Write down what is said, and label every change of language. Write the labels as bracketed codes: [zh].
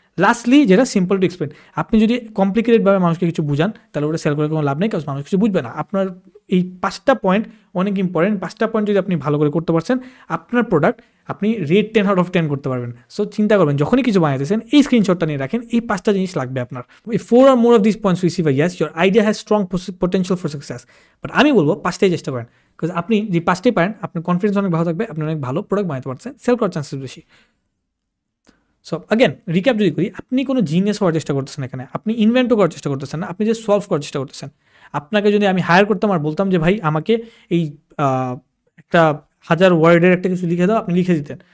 [bn] Lastly যেটা simple to explain. আপনি যদি কমপ্লিকেটেডভাবে মানুষকে কিছু বুঝান, তাহলে ওটা সেল করে কোনো লাভ নেই, কারণ মানুষ কিছু বুঝবে না। আপনার এই 5টা পয়েন্ট অনেক ইম্পর্টেন্ট। 5টা পয়েন্ট যদি আপনি ভালো করে করতে পারছেন, আপনার প্রোডাক্ট আপনি রেট 10/10 করতে পারবেন। সো চিন্তা করবেন যখনই কিছু বানাইতেছেন, এই স্ক্রিনশটটা নিয়ে রাখেন, এই 5টা জিনিস লাগবে আপনার। [en] এই 4 or more of these points receive a yes, your idea has strong potential for success. [bn] But আমি বলবো 5টাই চেষ্টা করেন, বিকজ আপনি যে 5টাই পারেন, আপনার কনফিডেন্স অনেক ভালো থাকবে, আপনি অনেক ভালো প্রোডাক্ট বানাতে পারছেন, সেল করার চান্সেস বেশি। সো আগেন রিক্যাপ যদি করি, আপনি কোনো জিনিয়াস হওয়ার চেষ্টা করতেছেন এখানে, আপনি ইনভেন্টও করার চেষ্টা করতেছেন না, আপনি যে সলভ করার চেষ্টা করতেছেন। আপনাকে যদি আমি হায়ার করতাম আর বলতাম যে ভাই আমাকে এই একটা 1000 ওয়ার্ডের একটা কিছু লিখে দাও, আপনি লিখে দিতেন।